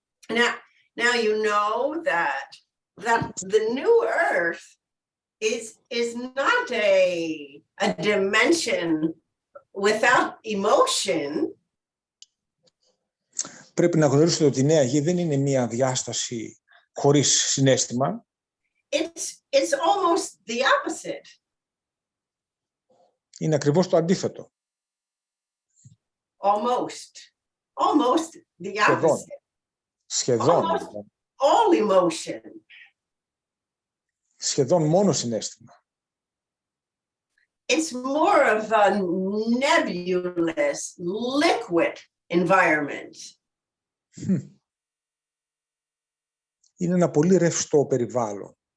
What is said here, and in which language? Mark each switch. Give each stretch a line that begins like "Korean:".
English: Now you know that the new earth is not a dimension without emotion.
Greek: Πρέπει να γνωρίσετε ότι η νέα γη δεν είναι μια διάσταση χωρίς συναίσθημα.
English: It's almost the opposite.
Greek: Είναι ακριβώς το αντίθετο.
English: Almost the opposite.
Greek: Σχεδόν.
English: All emotion.
Greek: Σχεδόν μόνο συναίσθημα.
English: It's more of a nebulous, liquid environment.
Greek: Είναι ένα πολύ ρευστό περιβάλλον.